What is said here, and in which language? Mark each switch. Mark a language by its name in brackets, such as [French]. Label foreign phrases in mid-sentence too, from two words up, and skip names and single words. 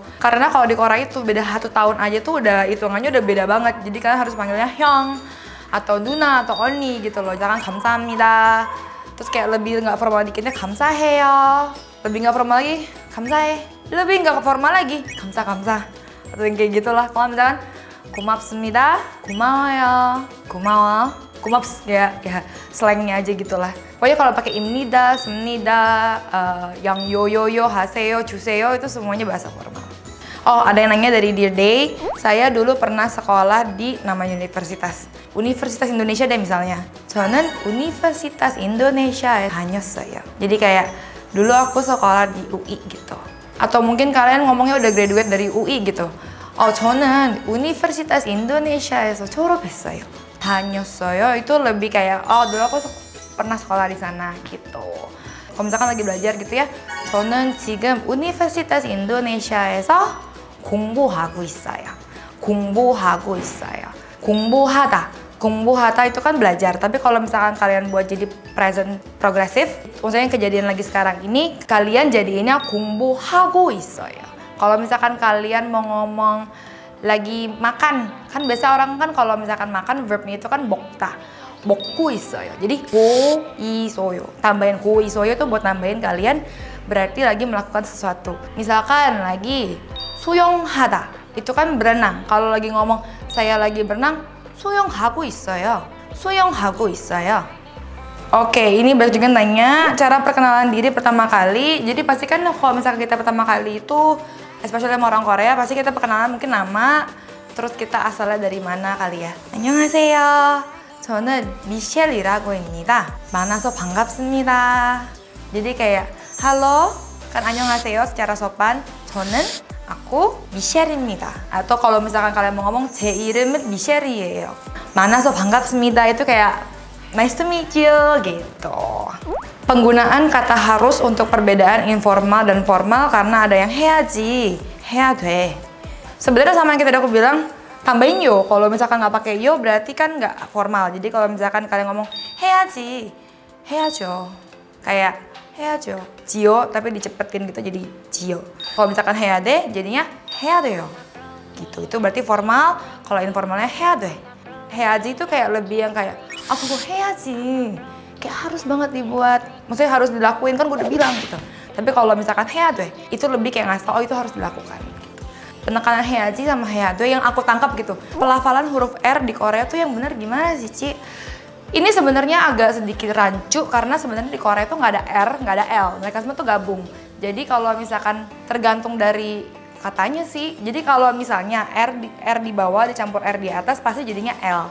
[Indonesian] Karena kalau di Korea itu beda 1 tahun aja tuh udah hitungannya udah beda banget. Jadi kalian harus panggilnya hyung atau nuna atau 언니 gitu loh. Jangan 감사합니다. Terus kayak lebih nggak formal dikitnya 감사해요. Lebih nggak formal lagi 감사해. Lebih nggak formal lagi 감사. Atau yang kayak gitulah. Kalau misalkan [Korean] 고맙습니다, 고마워요, 고마워, [Indonesian] 고맙s ya slangnya aja gitulah. Pokoknya kalau pakai [Korean] 입니다, 습니다, [Indonesian] yang [Korean] 요 하세요, [Indonesian] 주세요 itu semuanya bahasa formal. Oh, ada yang nanya dari Dear Day, saya dulu pernah sekolah di nama Universitas Indonesia deh misalnya. [Korean] 저는 Universitas Indonesia 다녔어요. [Indonesian] Jadi kayak dulu aku sekolah di UI gitu. Atau mungkin kalian ngomongnya udah graduate dari UI gitu. [Korean] Oh, 저는 Universitas Indonesia에서 졸업했어요. 다녔어요. [Indonesian] Itu lebih kayak, oh dulu aku pernah sekolah di sana gitu. Kalau misalkan lagi belajar gitu ya, [Korean] 저는 지금 Universitas Indonesia에서 공부하고 있어요. 공부하고 있어요. [Indonesian] 공부하다 itu kan belajar, tapi kalau misalkan kalian buat jadi [English] present progressive, [Indonesian] maksudnya kejadian lagi sekarang ini, kalian jadiinnya [Korean] 공부하고 있어요. [Indonesian] Kalau misalkan kalian mau ngomong lagi makan, kan biasa orang kan kalau misalkan makan verbnya itu kan [Korean] 먹고 있어요. [Indonesian] Jadi [Korean] 고 있어요. [Indonesian] Tambahin [Korean] 고 있어요 [Indonesian] itu buat nambahin kalian berarti lagi melakukan sesuatu. Misalkan lagi 수영하다, itu kan berenang. Kalau lagi ngomong saya lagi berenang, [Korean] 수영하고 있어요. [Indonesian] Oke, ini banyak juga nanya cara perkenalan diri pertama kali. Jadi pasti kan kalau misalkan kita pertama kali itu, especially sama orang Korea, pasti kita perkenalan mungkin nama, terus kita asalnya dari mana kali ya. [Korean] 안녕하세요. 저는 미셸이라고 합니다. 만나서 반갑습니다. [Indonesian] Jadi kayak halo, kan 안녕하세요 secara sopan. 저는 aku 미셸입니다. Atau kalau misalkan kalian mau ngomong [Korean] 제 이름은 미셸이에요. 만나서 반갑습니다 [Indonesian] itu kayak [English] nice to meet you [Indonesian] gitu. Penggunaan kata harus untuk perbedaan informal dan formal karena ada yang [Korean] 해야지, 해야 돼. [Indonesian] Sebenarnya sama yang tadi aku bilang, tambahin yo. Kalau misalkan nggak pakai yo berarti kan nggak formal. Jadi kalau misalkan kalian ngomong [Korean] 해야지, 해야죠. [Indonesian] Kayak 해야죠. 지요 tapi dicepetin gitu jadi 지요. Kalau misalkan [Korean] 해야 돼 [Indonesian] jadinya [Korean] 해야 돼요. [Indonesian] Gitu. Itu berarti formal. Kalau informalnya [Korean] 해야 돼. [Indonesian] 해야지 itu kayak lebih yang kayak aku 해야지. Kayak harus banget dibuat. Maksudnya harus dilakuin kan gue udah bilang gitu. Tapi kalau misalkan [Korean] 해야 돼 [Indonesian] itu lebih kayak ngasih tau oh itu harus dilakukan. Gitu. Penekanan 해야지 sama [Korean] 해야 돼 [Indonesian] yang aku tangkap gitu. Pelafalan huruf R di Korea tuh yang bener gimana sih, Ci? Ini sebenarnya agak sedikit rancu karena sebenarnya di Korea itu nggak ada R, nggak ada L. Mereka semua tuh gabung. Jadi kalau misalkan tergantung dari katanya sih. Jadi kalau misalnya R di bawah dicampur R di atas pasti jadinya L.